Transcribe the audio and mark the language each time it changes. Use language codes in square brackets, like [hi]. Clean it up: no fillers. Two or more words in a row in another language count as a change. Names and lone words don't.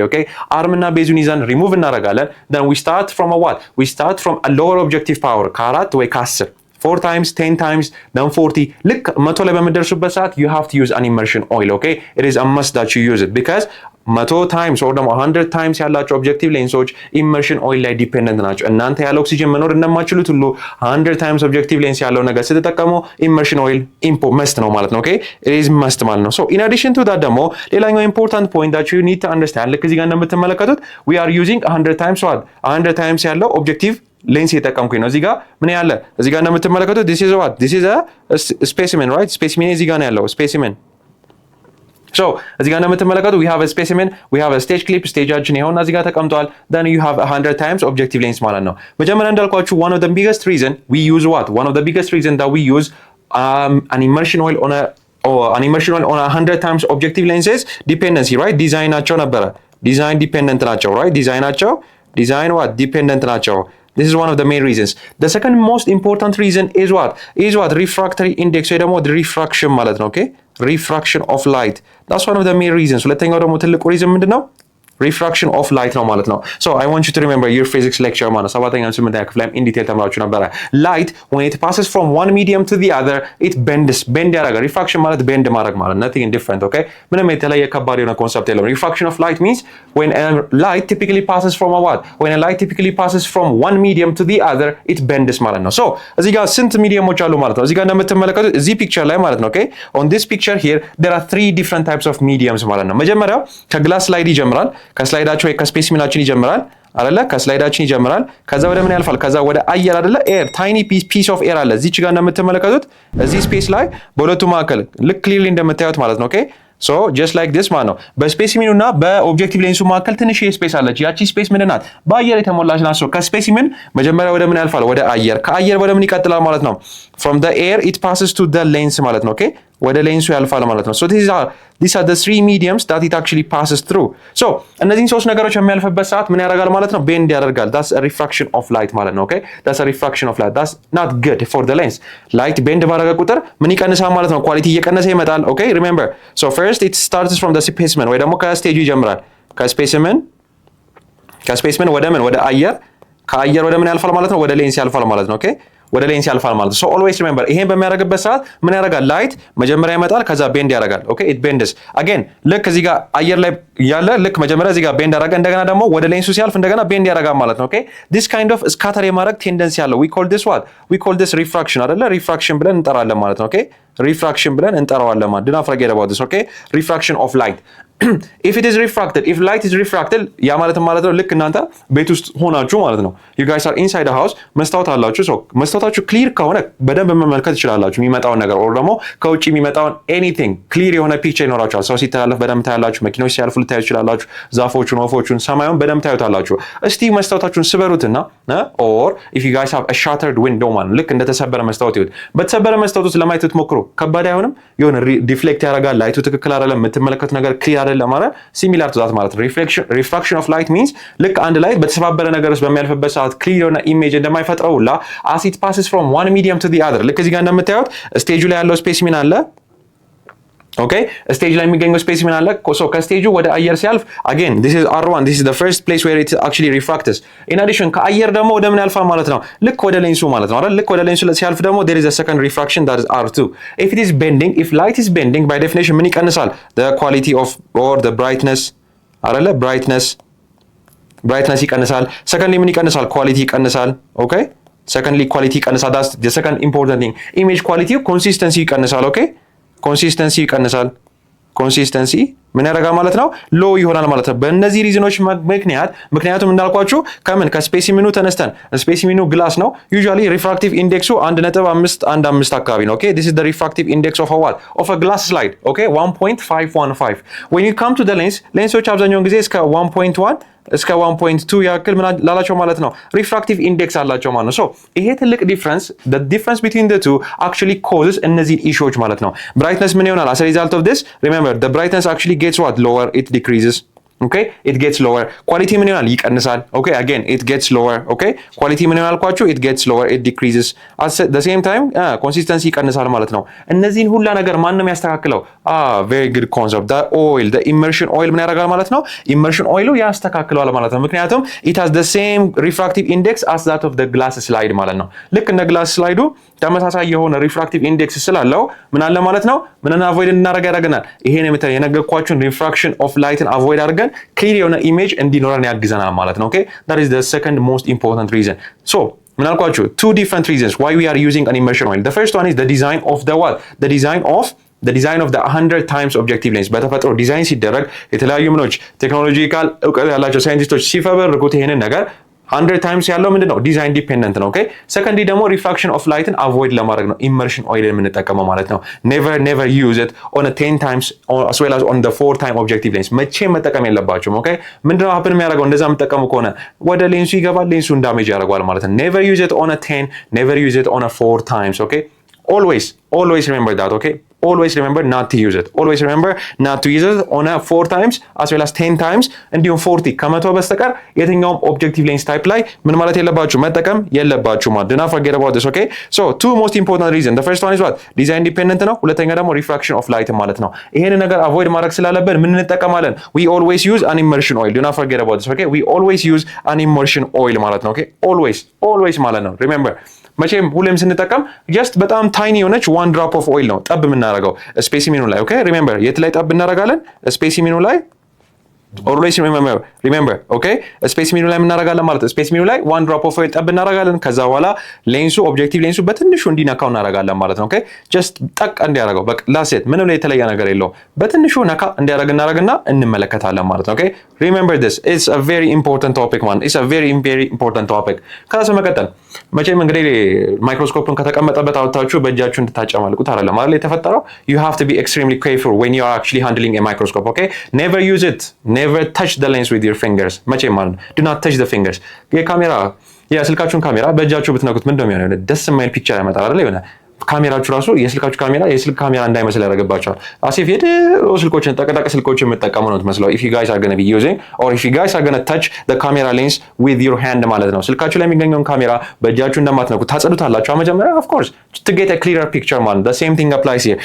[en] okay, [am] አርምና ቤዙን ይዘን ሪሙቭ እናደርጋለን። [en] then we start from a what? we start from a lower objective power [am] ከ4 ወይ ከ10 [en] 4 times 10 times then 40 [am] ልክ 100 ላይ በመደርሱበት ሰዓት [en] you have to use an immersion oil. okay, it is a must that you use it because 100 times or 100 times ያላቸው objective lenses immersion oil [am] ላይ ዲፔንደንት ናቸው። እናንተ ያለ ኦክሲጅን መኖር እንደማትችሉት ሁሉ [en] 100 times objective lens [am] ያለው ነገር ስትጠቀሙ [en] immersion oil must [am] ነው ማለት ነው። [en] okay, it is must [am] ማለት ነው። [en] so in addition to that [am] ደግሞ ሌላኛው [en] important point that you need to understand [am] ልክ እዚህ ጋር እንደምትመለከቱት [en] we are using 100 times what? [am] 100 times ያለው ኦብጀክቲቭ ሌንስ እየተጠቀምኩኝ ነው። እዚህ ጋር ምን ያለ እዚህ ጋር እንደምትመለከቱት [en] this is what? this is a specimen, right? specimen [am] እዚህ ጋር ነው ያለው [en] specimen. so [am] እዚህ ጋር እንደምትመለከቱት [en] we have a specimen, we have a stage clip [am] ስቴጃችን ይኸውና እዚህ ጋር ተቀምጧል። [en] then you have 100 times objective lens [am] ማለት ነው። መጀመሪያ እንዳልኳችሁ [en] one of the biggest reason we use what? one of the biggest reason that we use an immersion oil on a 100 times objective lenses dependency, right? [am] ዲዛይናቸው ነበረ [en] design dependent [am] ናቸው, right? ዲዛይን what? ዲፔንደንት ናቸው። [en] This is one of the main reasons. The second most important reason is what? Refractory index [am] ወይ ደግሞ [en] refraction [am] ማለት ነው። [en] okay, refraction of light. That's one of the main reasons. [am] ሁለተኛው ደግሞ ትልቁ ሪዝን ምንድነው? [en] refraction of light [am] ነው ማለት ነው። [en] so I want you to remember your physics lecture [am] ማለት ሰባተኛው ስምንተኛ ክፍል ላይ [en] in detail [am] ተምራችሁ ነበረ። [en] light when it passes from one medium to the other it bend ያደርጋል። refraction ማለት bend [am] ማድረግ ማለት [en] nothing different. okay, [am] ምንም የተለየ ከባድ የሆነ ኮንሰፕት የለውም። [en] refraction of light means when a light typically passes from a what? when a light typically passes from one medium to the other it bends [am] ማለት ነው። [en] so [am] እዚህ ጋር ስንት ሚዲየሞች አሉ ማለት ነው? እዚህ ጋር እንደምትመለከቱት እዚህ ፒክቸር ላይ ማለት ነው። okay, [en] on this picture here there are 3 different types of mediums [am] ማለት ነው። መጀመሪያው ከግላስ ስላይድ ይጀምራል። ከስላይዳቸው ወይ ከስፔሲሚናችን ይጀምራል አይደለ? ከስላይዳችን ይጀምራል። ከዛ ወደ ምን ያልፋል? ከዛ ወደ አየር አይደለ? [en] air tiny piece of air [am] አለ እዚች ጋር እንደምትመለከቱት እዚህ ስፔስ ላይ በሁለቱ መካከል ልክ ክሊርሊ እንደምታዩት ማለት ነው። [en] okay so just like this [am] ማለት ነው። በስፔሲሚኑ እና በኦብጀክቲቭ ሌንሱ መካከል ትንሽ ስፔስ አለች። ያቺ ስፔስ ምንድን ናት? በአየር የተሞላች ናት። ሶ ከስፔሲሚን መጀመሪያ ወደ ምን ያልፋል? ወደ አየር። ከአየር ወደ ምን ይቀጥላል ማለት ነው? [en] from the air it passes to the lens [am] ማለት ነው። ኦኬ ወደ ሌንሱ ያልፋል ማለት ነው። [en] so these are the 3 mediums that it actually passes through. [am] so እነዚህን ሶስት ነገሮች የሚያልፍበት ሰዓት ምን ያደርጋል ማለት ነው? [en] bend ያደርጋል። that's a refraction of light [am] ማለት ነው። [en] okay that's a refraction of light. that's not good for the lens. [am] light bend ባደረገ ቁጥር ምን ይቀንሳል ማለት ነው? ኳሊቲ እየቀነሰ ይመጣል። [en] okay remember so first it starts from the specimen [am] ወይ ደግሞ ከስቴጁ ይጀምራል። ከስፔሲመን ወደ ምን? ወደ አየር። ከአየር ወደ ምን ያልፋል ማለት ነው? ወደ ሌንስ ያልፋል ማለት ነው። ኦኬ ወደ ሌንስ ያልፋል ማለት ነው። [en] so always remember [am] ይሄን በሚያደርግበት ሰዓት ምን ያደርጋል? ላይት መጀመሪያ ይመጣል፣ ከዛ ቤንድ ያደርጋል። [en] okay it bends again። [am] ልክ እዚህ ጋር አየር ላይ ያለ ልክ መጀመሪያ እዚህ ጋር ቤንድ ያደርጋ እንደገና ደግሞ ወደ ሌንሱ ሲያልፍ እንደገና ቤንድ ያደርጋል ማለት ነው። [en] okay this kind of scatter [am] የማድረግ ቴንደንሲ ያለው [en] we call this what we call this refraction [am] አይደለ? ሪፍራክሽን ብለን እንጠራለን ማለት ነው። ኦኬ ሪፍራክሽን ብለን እንጠራዋለን ማለት [en] don't forget about this። okay refraction of light if it is refracted, if light is refracted [am] ያ ማለት ነው ልክ እናንተ ቤት ውስጥ ሆናችሁ ማለት ነው [en] you guys are inside the house [am] መስታወት አላችሁ ሶ መስታወታችሁ ክሊር ከሆነ በደንብ መመልከት ትችላላችሁ የሚመጣውን ነገር or ደግሞ ከውጪ የሚመጣውን anything ክሊር የሆነ ፒክቸር ይኖራችኋል። ሰው ሲተላለፍ በደንብ ታያላችሁ፣ መኪኖች ሲያልፉ ልታዩ ትችላላችሁ፣ ዛፎቹን፣ ወፎቹን፣ ሰማዩን በደንብ ታዩታላችሁ። እስቲ መስታወታችሁን ስበሩትና or [en] if you guys have a shattered window [am] ማለት ልክ እንደተሰበረ መስታወት ይሁን በተሰበረ መስታወት ውስጥ ለማየት ትሞክሩ ከባድ አይሆንም? የሆነ ዲፍሌክት ያደርጋል፣ ላይቱ ትክክል አይደለም፣ የምትመለከቱት ነገር ክሊር አይደለም ማለት [en] similar to that [am] ማለት ነው። [en] refraction of light means [am] ልክ አንድ ላይ በተሰባበረ ነገር ውስጥ በሚያልፍበት ሰዓት ክሊር የሆነ ኢሜጅ እንደማይፈጥረው ሁላ [en] as it passes from one medium to the other [am] ልክ እዚህ ጋር እንደምታዩት ስቴጁ ላይ ያለው ስፔሲሚን አለ። ኦኬ ስቴጅ ላይ የሚገኘው ስፔሲሚን አለ። ሶ ከስቴጁ ወደ አየር ሲያልፍ [en] again this is R1 this is the first place where it actually refracts. in addition [am] ከአየር ደግሞ ወደ ምን ያልፋል ማለት ነው? ልክ ወደ ሌንሱ ማለት ነው አይደል? ልክ ወደ ሌንሱ ሲያልፍ ደግሞ [en] there is a second refraction that is R2. if it is bending, if light is bending by definition [am] ምን ይቀንሳል? [en] the quality of or the brightness አይደለ? brightness ይቀንሳል። secondly [am] ምን ይቀንሳል? [en] quality ይቀንሳል። ኦኬ secondly quality ይቀንሳል። that's the second important thing. image quality consistency [am] ይቀንሳል። ኦኬ ኮንሲስተንሲ ይቀንሳል። ኮንሲስተንሲ ምን ያደርጋል ማለት ነው? ሎ ይሆናል ማለት ነው። በእነዚህ ሪዝኖች ምክንያቱም እንዳልኳችሁ ከምን ከስፔሲሚኑ ተነስተን ስፔሲሚኑ ግላስ ነው። ዩዥዋሊ ሪፍራክቲቭ ኢንዴክሱ 1.515 አካባቢ ነው። ኦኬ [en] this is the refractive index of a what? of a glass slide. [am] ኦኬ 1.515 [en] when you come to the lens [am] ሌንሶች አብዛኛውን ጊዜ እስከ 1.1 እስከ 1.2 ያክል ምን ላላቸው ማለት ነው ሪፍራክቲቭ ኢንዴክስ አላቸው ማለት ነው። ሶ ይሄ ትልቅ ዲፍረንስ [en] the difference between the two actually causes [am] እነዚህ ኢሹዎች ማለት ነው። ብራይትነስ ምን ይሆናል [en] as a result of this? remember the brightness actually gets what? lower, it decreases. okay it gets lower. [am] ኳሊቲ ምን ይሆናል? [en] ይቀንሳል። okay again it gets lower. [am] okay ኳሊቲ ምን ይሆናል ኳቹ? [en] it gets lower, it decreases. at the same time [am] ኮንሲስተንሲ ይቀንሳል ማለት ነው። እነዚህን ሁላ ነገር ማንም ያስተካክለው? [en] very good concept. the oil, the immersion oil [am] ምን ያደርጋል ማለት ነው? immersion oil ያስተካክለዋል ማለት ነው። ምክንያቱም [en] it has the same refractive index as that of the glass slide [am] ማለት ነው። ልክ እንደ ግላስ ስላይዱ ተመሳሳይ የሆነ ሪፍራክቲቭ ኢንዴክስ ስላለው ምን አለ ማለት ነው? ምንን አቮይድ እናደርግ ያደርገናል? ይሄን የነገርኳችሁን ሪፍራክሽን ኦፍ ላይትን አቮይድ አድርገን ክሊር የሆነ ኢሜጅ እንዲኖረን ያግዘናል ማለት ነው። ኦኬ [en] that is the second most important reason. [am] so ምን አልኳችሁ? [en] two different reasons why we are using an immersion oil. the first one is the design of the what? the design of the 100 times objective lens [am] በተፈጥሮ ዲዛይን ሲደረግ የተለያዩ ምኖች ቴክኖሎጂካል እውቀት ያላቸው ሳይንቲስቶች ሲፈበርኩት ይሄንን ነገር 100 times ያለው ምንድነው? ዲዛይን ዲፔንደንት ነው። ኦኬ ሰከንድሊ ደግሞ ሪፍራክሽን ኦፍ ላይትን አቮይድ ለማድረግ ነው ኢመርሽን ኦይል የምንጠቀመው ማለት ነው። [en] never use it on a 10 times as well as on the 4 time objective lens [am] መቼም መጠቀም የለባችሁም። ኦኬ ምንድነው ሀፕን የሚያደርገው? እንደዛ የምትጠቀሙ ከሆነ ወደ ሌንሱ ይገባል፣ ሌንሱን ዳሜጅ ያደርገዋል ማለት ነው። [en] never use it on a 10, never use it on a 4 times. okay always remember that. okay always remember not to use it. always remember not to use it on a 4 times as well as 10 times [am] እንዲሁም 40 ከመቶ በስተቀር የትኛውም ኦብጀክቲቭ ሌንስ ታይፕ ላይ ምን ማለት የለባችሁ? መጠቀም የለባችሁ ማለት [en] do not forget about this. okay so two most important reason. the first one is what? [am] ዲዛይን ዲፔንደንት ነው። ሁለተኛ ደግሞ [en] refraction of light [am] ማለት ነው። ይሄን ነገር አቮይድ ማድረግ ስላለብን ምን እንጠቀማለን? [en] we always use an immersion oil. do not forget about this. okay we always use an immersion oil [am] ማለት ነው። [en] okay always [am] ማለት ነው። remember መቼም ሁሌም ስንጠቀም ጀስት በጣም ታይኒ የሆነች [en] one drop of oil [am] ነው ጠብ የምናደርገው ስፔሲሚኑ ላይ። [en] okay remember [am] የት ላይ ጠብ እናደርጋለን? ስፔሲሚኑ ላይ [en] always remember okay [am] ስፔሲሚኑ ላይ እናደርጋለን ማለት ነው። ስፔሲሚኑ ላይ [en] one drop of oil [am] ጠብ እናደርጋለን። ከዛ በኋላ ሌንሱ ኦብጀክቲቭ ሌንሱ በትንሹ እንዲነካው እናደርጋለን ማለት ነው። ኦኬ ጀስት ጠቅ እንዲያደርገው በቃ ላሴት ምንም ላይ የተለየ ነገር የለውም። በትንሹ ነካ እንዲያደርግና እንመለከታለን ማለት ነው። ኦኬ [en] remember this, it's a very important topic [am] man, it's a very important topic. ከዛ መቀጠል መቼም እንግዲህ ማይክሮስኮፕን ከተቀመጠበት አውጥታችሁ በእጃችሁ እንድታጨማልቁት አይደለም ማለት የተፈጠረው። [en] you have to be extremely careful when you are actually handling a microscope. okay never use it, never touch the lens with your fingers. [am] መቼም ማለት ነው [en] do not touch the fingers. [am] የስልካችሁን ካሜራ በእጃችሁ ብትነኩት ምንድነው የሚሆነው? ደስ የማይል ፒክቸር ያመጣል አይደል? የሆነ ካሜራችሁ ራሱ የስልካችሁ ካሜራ የስልክ ካሜራ እንዳይመስል ያደርግባቸዋል። አሲፍ የድሮ ስልኮችን ጠቅጠቅ ስልኮችን የምትጠቀሙ ነው የምትመስለው። [en] if you guys are going to be using or if you guys are going to touch the camera lens with your hand [am] ማለት ነው። ስልካችሁ ላይ የሚገኘውን ካሜራ በእጃችሁ እንደማትነኩ ታጸዱታላችሁ መጀመሪያ [en] of course to get a clearer picture [am] ማለት [en] the same thing applies here.